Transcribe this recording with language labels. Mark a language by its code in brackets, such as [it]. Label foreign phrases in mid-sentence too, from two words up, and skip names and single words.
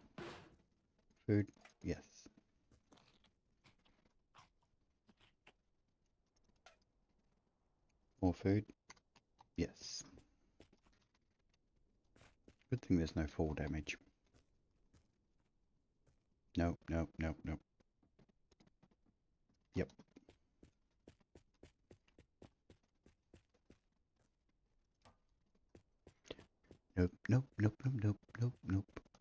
[en] Food? Yes. More food? Yes. Good thing there's no fall damage. No, no, no, no. Yep. Nope, nope, nope, nope, nope, nope, nope.